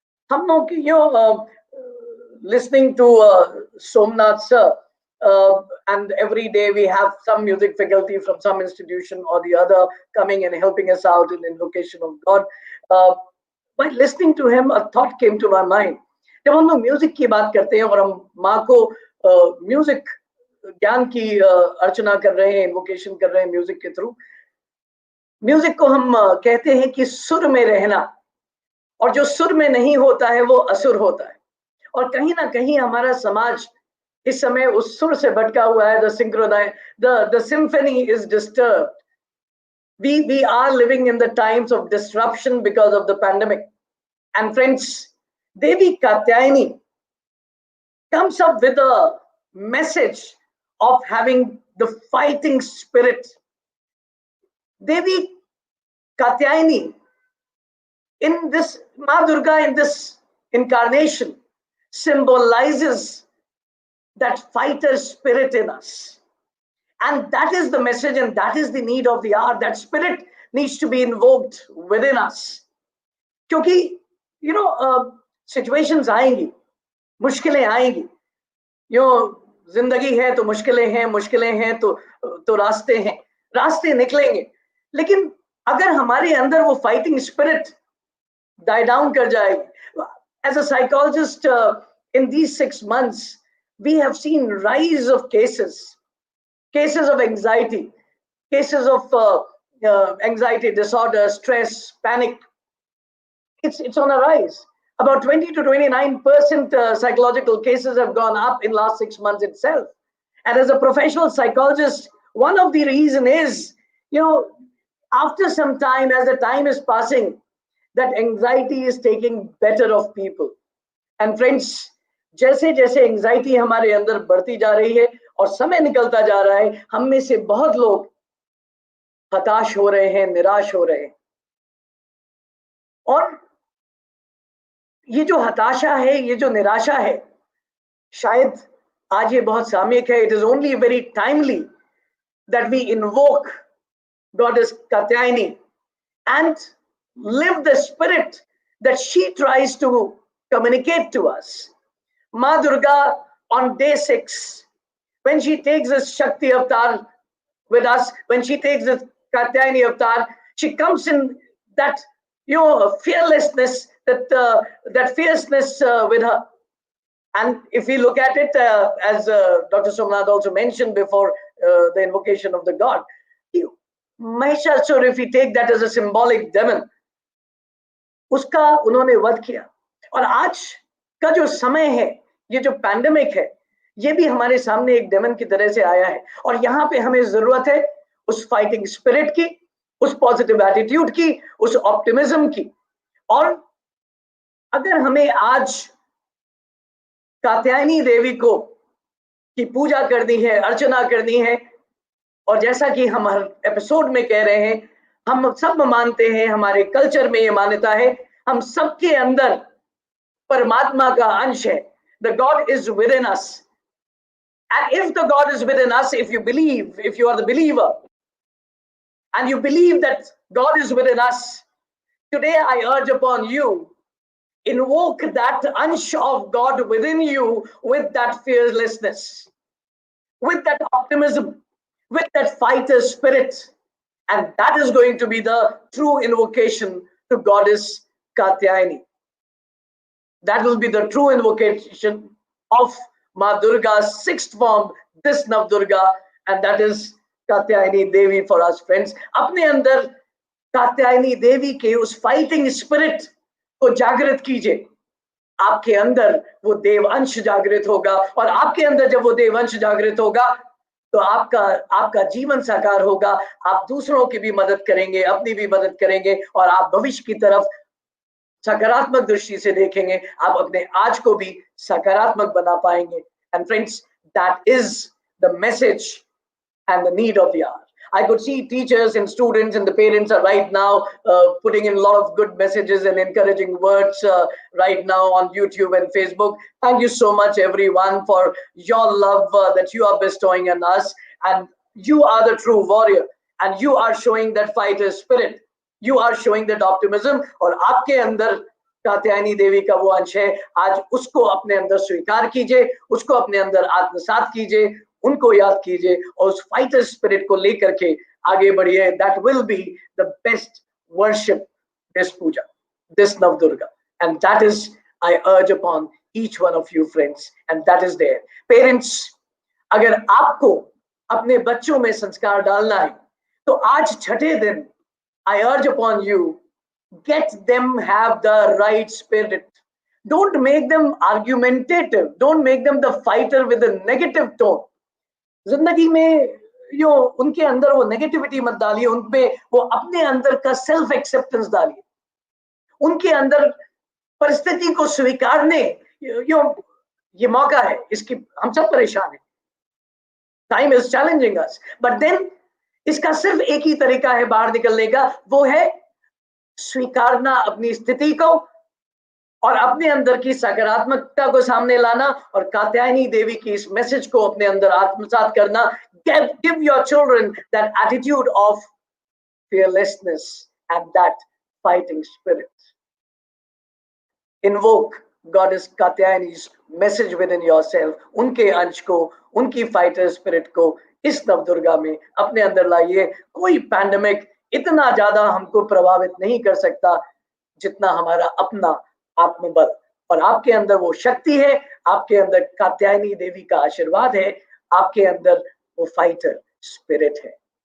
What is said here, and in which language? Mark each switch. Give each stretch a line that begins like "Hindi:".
Hindi: हम लोग
English: listening to Somnath sir, and every day we have some music faculty from some institution or the other coming and helping us out in invocation of God. While listening to him, a thought came to my mind.
Hindi: जब हम लोग music की बात करते हैं और हम माँ को म्यूजिक ज्ञान की अर्चना कर रहे हैं, इन्वोकेशन कर रहे हैं म्यूजिक के थ्रू, म्यूजिक को हम कहते हैं कि सुर में रहना, और जो सुर में नहीं होता है वो असुर होता है. और कहीं ना कहीं हमारा समाज इस समय उस सुर से भटका हुआ है.
English: The symphony is disturbed. We are living in the times of disruption because of the pandemic. And friends, Devi Katyayani comes up with a message of having the fighting spirit. Devi Katyayani, in this, Ma Durga in this incarnation, symbolizes that fighter spirit in us. And that is the message, and that is the need of the hour. That spirit needs to be invoked within us.
Hindi: क्योंकि, situations आएंगी, मुश्किलें आएंगी. जिंदगी है तो मुश्किलें हैं तो रास्ते निकलेंगे. लेकिन अगर हमारे अंदर वो
English: fighting spirit die down
Hindi: कर जाएगी.
English: As a psychologist, in these 6 months, we have seen rise of cases of anxiety, cases of anxiety disorder, stress, panic. It's on a rise. About 20 to 29% psychological cases have gone up in last 6 months itself. And as a professional psychologist, one of the reason is, after some time, as the time is passing, that anxiety is taking better of people. And friends,
Hindi: जैसे जैसे anxiety हमारे अंदर बढ़ती जा रही है और समय निकलता जा रहा है, हम में से बहुत लोग हताश हो रहे हैं, निराश हो रहे हैं. और ये जो हताशा है, ये जो निराशा है, शायद आज ये बहुत सामयिक है.
English: It is only very timely that we invoke Goddess Katyayani and live the spirit that she tries to communicate to us. Ma Durga on day 6, when she takes this Shakti avatar with us, when she takes this Katyayani avatar, she comes in that fearlessness, that fierceness with her. And if we look at it, as Dr. Somnath also mentioned before the invocation of the god, Mahishasur, if we take that as a symbolic demon,
Hindi: उसका उन्होंने वध किया. और आज का जो समय है, ये जो पैंडेमिक है, ये भी हमारे सामने एक डेमन की तरह से आया है. और यहाँ पे हमें जरूरत है उस फाइटिंग स्पिरिट की, उस पॉजिटिव एटीट्यूड की, उस ऑप्टिमिज्म की. और अगर हमें आज कात्यायनी देवी को की पूजा करनी है, अर्चना करनी है, और जैसा कि हम हर एपिसोड में कह रहे हैं, हम सब मानते हैं, हमारे कल्चर में ये मान्यता है, हम सबके अंदर परमात्मा का अंश है.
English: The God is within us. And if the God is within us, if you believe, if you are the believer, and you believe that God is within us, today I urge upon you, invoke that ansh of God within you with that fearlessness, with that optimism, with that fighter spirit. And that is going to be the true invocation to Goddess Katyayani. That will be the true invocation of Ma Durga's 6th form, this Navdurga, and that is Katyayani Devi for us, friends.
Hindi: अपने अंदर कात्यायनी देवी के उस fighting spirit को जागृत कीजिए. आपके अंदर वो देव अंश जागृत होगा, और आपके अंदर जब वो देव अंश जागृत होगा, तो आपका जीवन साकार होगा, आप दूसरों की भी मदद करेंगे, अपनी भी मदद करेंगे और आप भविष्य की तरफ सकारात्मक दृष्टि से देखेंगे, आप अपने आज को भी सकारात्मक बना पाएंगे।
English: And friends, that is the message and the need of the hour. I could see teachers and students and the parents are right now putting in a lot of good messages and encouraging words right now on YouTube and Facebook. Thank you so much, everyone, for your love that you are bestowing on us. And you are the true warrior. And you are showing that fighter spirit. You are showing that optimism.
Hindi: और आपके अंदर कात्यायनी देवी का वो अंश है, आज उसको अपने अंदर स्वीकार कीजिए, उसको अपने अंदर आत्मसात कीजिए, उनको याद कीजिए और उस फाइटर स्पिरिट को लेकर के आगे बढ़िए.
English: That will be the best worship this puja, this Navdurga, and that is I urge upon each one of you friends, and that is there.
Hindi: Parents, अगर आपको अपने बच्चों में संस्कार डालना है तो आज छठे दिन
English: I urge upon you, get them have the right spirit. Don't make them argumentative, don't make them the fighter with a negative tone.
Hindi: जिंदगी में जो उनके अंदर वो नेगेटिविटी मत डालिए, उनमें वो अपने अंदर का सेल्फ एक्सेप्टेंस डालिए, उनके अंदर परिस्थिति को स्वीकारने ये मौका है, इसकी हम सब परेशान हैं.
English: time is challenging us, but then
Hindi: इसका सिर्फ एक ही तरीका है बाहर निकलने का, वो है स्वीकारना अपनी स्थिति को और अपने अंदर की सकारात्मकता को सामने लाना और कात्यायनी देवी की इस मैसेज को अपने अंदर आत्मसात करना.
English: Give your children that attitude of fearlessness and that fighting spirit. Invoke Goddess Katyayani's message within yourself.
Hindi: उनके अंश को, उनकी फाइटर स्पिरिट को इस नवदुर्गा में अपने अंदर लाइए. कोई पैंडेमिक इतना ज्यादा हमको प्रभावित नहीं कर सकता जितना हमारा अपना आत्मबल, और आपके अंदर वो शक्ति है, आपके अंदर कात्यायनी देवी का आशीर्वाद है, आपके अंदर वो फाइटर स्पिरिट है.